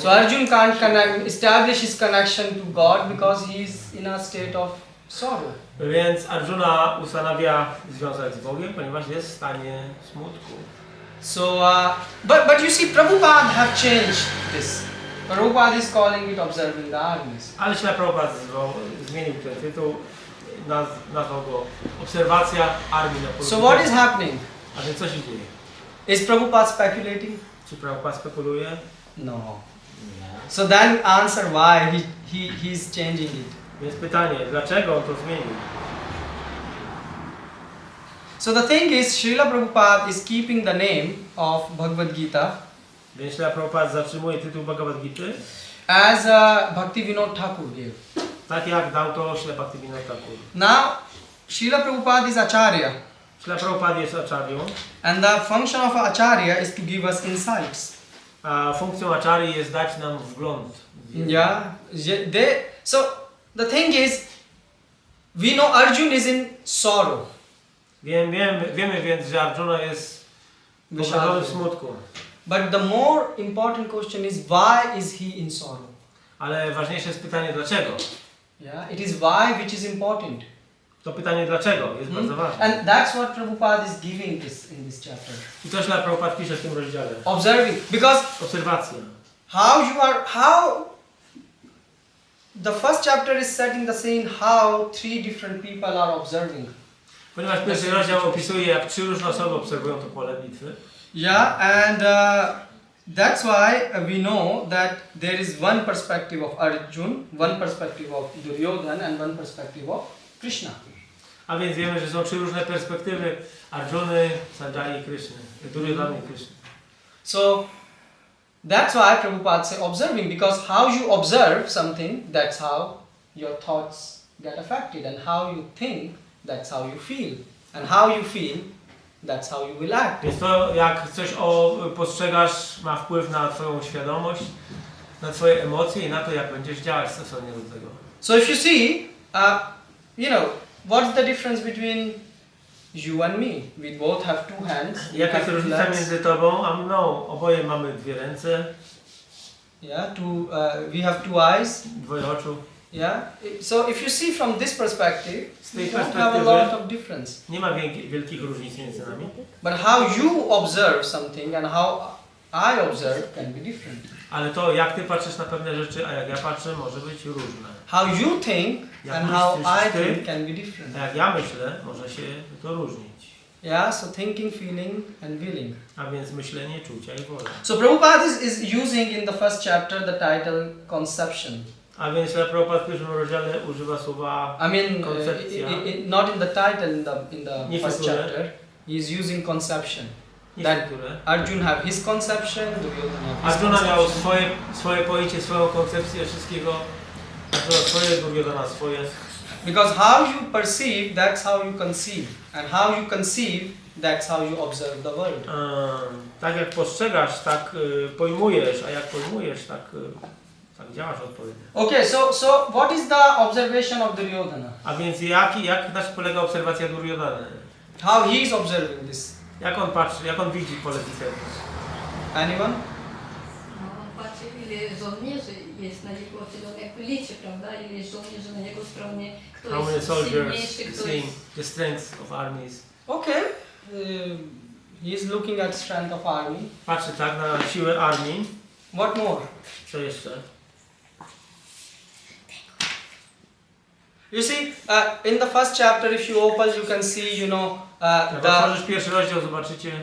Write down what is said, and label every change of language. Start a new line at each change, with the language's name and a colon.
English: So Arjun can't establish his connection to God because he is in a state of sorrow.
Polish: Więc Arjuna ustanawia związek z Bogiem, ponieważ jest w stanie smutku.
English: So, but you see, Prabhupada have changed this. Prabhupada is calling it observing the armies.
Polish: Ale Śla Prabhupada zmienił ten tytuł, nazwał go Obserwacja Armii na polu.
English: So what is happening?
Polish: A więc co się dzieje?
English: Is Prabhupada speculating?
Polish: Czy Prabhupada spekuluje?
English: No. So then answer why he's changing it.
Polish: Więc pytanie, dlaczego on to zmienił?
English: So the thing is, Srila Prabhupada is keeping the name of Bhagavad Gita
Polish: Więc Śla Prabhupada zatrzymuje tytuł Bhagavad Gity,
English: as Bhakti Vinod Thakur gave.
Polish: tak jak dał to Śla Bhaktivinoda Thakur.
English: Now, Srila Prabhupada is Acharya,
Polish: Śla Prabhupada jest acharyą,
English: and the function of Acharya is to give us insights.
Polish: a funkcją acharyi jest dać nam wgląd.
English: Yeah, so the thing is, we know Arjun is in sorrow.
Polish: Wiemy więc, że Arjuna jest pogrążony w smutku.
English: But the more important question is, why is he in sorrow?
Polish: Ale ważniejsze jest pytanie dlaczego.
English: Yeah, it is why which is important.
Polish: To pytanie dlaczego jest bardzo ważne.
English: And that's what Prabhupada is giving in this chapter.
Polish: I to Śla Prabhupada pisze w tym rozdziale.
English: Observing, because
Polish: Obserwacja.
English: how the first chapter is setting the scene how three different people are observing.
Polish: Ponieważ pierwszy rozdział opisuje, jak trzy różne osoby obserwują to pole bitwy.
English: Yeah, and that's why we know that there is one perspective of Arjun, one perspective of Duryodhana, and one perspective of Krishna.
Polish: A więc wiemy, że są trzy różne perspektywy Arjuny, Sanjaya i Krishny, Duryodhany i Krishny.
English: So that's why Prabhupada say observing, because how you observe something, that's how your thoughts get affected, and how you think, that's how you feel, and how you feel, that's how you will act.
Polish: Więc to, jak coś postrzegasz, ma wpływ na twoją świadomość, na twoje emocje i na to, jak będziesz działać stosownie do tego.
English: So if you see, what's the difference between you and me? We both have two hands.
Polish: Jaka jest różnica między tobą a mną? Oboje mamy dwie ręce.
English: Yeah, we have two eyes.
Polish: Dwoje oczu.
English: Yeah. So if you see from this perspective,
Polish: Z tej
English: you don't have a
Polish: perspektywy
English: lot of difference.
Polish: nie ma wielkich różnic między nami.
English: But how you observe something and how I observe can be different.
Polish: Ale to, jak ty patrzysz na pewne rzeczy, a jak ja patrzę, może być różne.
English: How you think
Polish: Jak
English: and how
Polish: myślisz
English: I
Polish: ty,
English: think can be different.
Polish: a jak ja myślę, może się to różnić.
English: Yeah, so thinking, feeling and willing.
Polish: A więc myślenie, czucia i wola.
English: So Prabhupada is using in the first chapter the title conception.
Polish: A więc Prabhupada w pierwszym rozdziale używa słowa koncepcja.
English: Not in the title in the
Polish: Nie
English: first
Polish: figurę.
English: chapter. He is using conception.
Polish: Nie
English: That
Polish: które.
English: Arjun have his conception, Duryodhana have his
Polish: Arjuna miał
English: conception.
Polish: swoje pojęcie, swoją koncepcję wszystkiego. Arjuna swoje, Duryodhana swoje.
English: Because how you perceive, that's how you conceive. And how you conceive, that's how you observe the world.
Polish: Tak jak postrzegasz, tak pojmujesz, a jak pojmujesz, tak działasz odpowiednio.
English: Okay, so what is the observation of Duryodhana?
Polish: A więc jak na czym polega obserwacja Duryodhany?
English: How he is observing this?
Polish: Jak on patrzy, jak on widzi pole bitwy?
English: Anyone?
Polish: No, on patrzy, ile żołnierzy jest na jego, czyli on jakby liczy, prawda? Ile jest żołnierzy na jego stronie, kto
English: How many
Polish: jest
English: soldiers
Polish: silniejszy, kto
English: seeing
Polish: jest...
English: the strength of armies? Okay. He is looking at strength of army.
Polish: Patrzy tak na siłę armii.
English: What more?
Polish: Co jeszcze?
English: You see, in the first chapter, if you open, you can see,
Polish: Jak otworzysz pierwszy rozdział, zobaczycie.